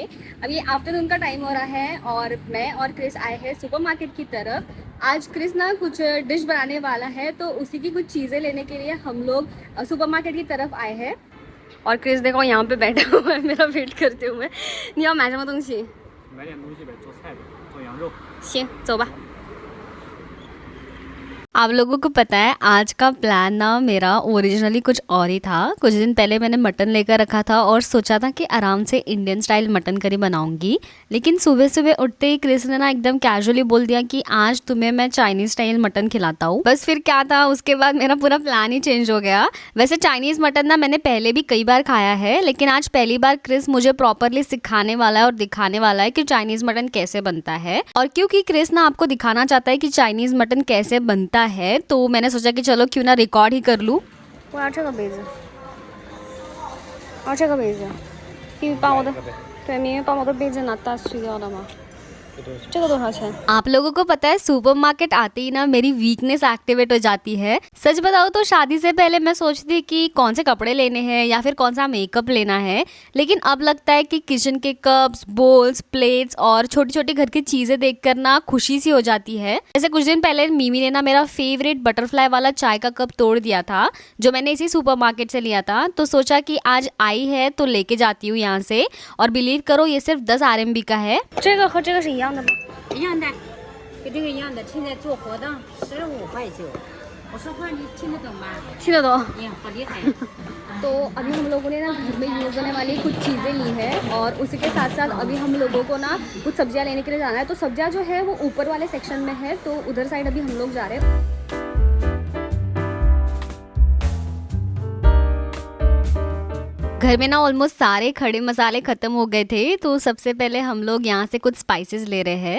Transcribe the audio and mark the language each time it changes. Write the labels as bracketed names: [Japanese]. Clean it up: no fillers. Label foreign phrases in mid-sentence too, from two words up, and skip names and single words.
[Hindi] अब ये आफ्टरनून का टाइम हो रहा है और मैं और क्रिस आए हैं सुपरमार्केट की तरफ। आज क्रिस ना कुछ डिश बनाने वाला है, तो उसी की कुछ चीज़ें लेने के लिए हम लोग सुपरमार्केट की तरफ आए हैं। और क्रिस देखो यहाँ पे बैठा हुआ है मेरा वेट करते हुए। [Chinese] 你要买什么东西？买点东西呗，做菜呗，做羊肉。行，走吧。 [Hindi] आप लोगों को पता है आज का प्लान ना मेरा ओरिजिनली कुछ और ही था। कुछ दिन पहले मैंने मटन लेकर रखा था और सोचा था कि आराम से [English] Indian style mutton curry [Hindi] बनाऊंगी, लेकिन सुबह सुबह उठते ही क्रिस ने ना एकदम कैजुअली बोल दिया कि आज तुम्हें मैं [English] Chinese style mutton [Hindi] खिलाता हूँ। बस फिर क्या था, उसके बाद मेरा पूरा प्लान ही चेंज हो गया। वैसे [English] Chinese mutton [Hindi] ना मैंने पहले भी कई बार खाया है, लेकिन आज पहली बार क्रिस मुझे प्रॉपरली सिखाने वाला है और दिखाने वाला है कि [English] Chinese mutton [Hindi] कैसे बनता है। और क्योंकि क्रिस ना आपको दिखाना चाहता है कि [English] Chinese mutton [Hindi] कैसे बनता है, तो मैंने सोचा कि चलो क्यों ना रिकॉर्ड ही कर लूँ। [Chinese] 我要这个杯子，我要这个杯子，可以把我的，对，明明把我的杯子拿大碎掉了吗？这个多少钱？ [Hindi] आप लोगों को पता है सुपरमार्केट आते ही ना मेरी [English] weakness activate [Hindi] हो जाती है। सच बताओ तो शादी से पहले मैं सोचती कि कौन से कपड़े लेने हैं या फिर कौन सा मेकअप लेना है, लेकिन अब लगता है कि किचन के [English] cups, bowls, plates [Hindi] और छोटी छोटी घर की चीजें देखकर ना खुशी सी हो जाती है। जैसे कुछ दिन पहले मिमी ने ना मेरा [English] favorite butterfly [Hindi] वाला चाय का कप तोड़ दिया था, जो मैंने इसी सुपरमार्केट से लिया था। तो सोचा कि आज आई है तो लेके जाती हूँ यहाँ से। और बिलीव करो ये सिर्फ 10 RMB का है। [Chinese] 这个和这个是一样的吗？一样的，跟这个一样的。现在做活动35块9。我说话你听得懂吗？听得懂。哎呀，好厉害呀！ [Hindi] तो अभी हम लोगों ने ना घर में यूज़ होने वाली कुछ चीज़ें ली है और उसी के साथ साथ अभी हम लोगों को ना कुछ सब्जियां लेने के लिए जाना है। तो सब्जियां जो है वो ऊपर वाले सेक्शन में है, तो उधर साइड अभी हम लोग जा रहे हैं। घर में ना ऑलमोस्ट सारे खड़े मसाले खत्म हो गए थे, तो सबसे पहले हम लोग यहाँ से कुछ स्पाइसेस ले रहे हैं।